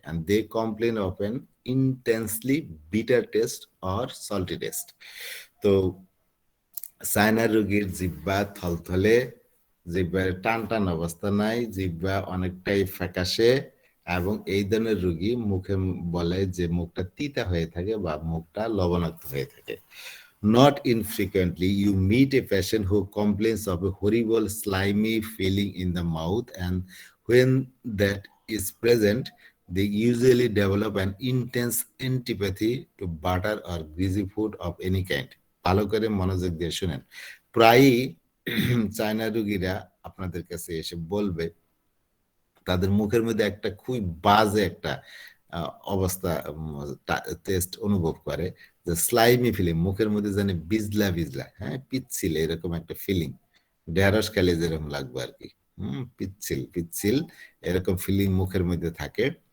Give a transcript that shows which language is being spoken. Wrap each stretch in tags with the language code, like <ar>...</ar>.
<en>And they complain of an intensely bitter taste or salty taste.</en> <bn>তো China রোগীর জিহ্বা থলথলে, জিহ্বার টান টান অবস্থা নাই, জিহ্বা অনেকটাই ফ্যাকাশে, এবং এই ধরনের রোগী মুখে বলে যে মুখটা তিতা হয়ে থাকে বা মুখটা লবণাক্ত হয়ে থাকে।</bn> <en>Not infrequently, you meet a patient who complains of a horrible slimy feeling in the mouth, and when that is present, they usually develop an intense antipathy to butter or greasy food of any kind.</en> <bn>ভালো করে মনোযোগ দিয়ে শুনেন। প্রায়ই China রোগীরা আপনাদের কাছে এসে বলবে তাদের মুখের মধ্যে একটা খুবই বাজে একটা অবস্থা, টেস্ট অনুভব করে, যে স্লাইমি ফিলিং, মুখের মধ্যে জানি বিজলা বিজলা, হ্যাঁ, পিচ্ছিল এরকম একটা ফিলিং, ঢেঁড়স খেলে যেরকম লাগবে আর কি, পিচ্ছিল পিচ্ছিল এরকম ফিলিং মুখের মধ্যে থাকে।</bn>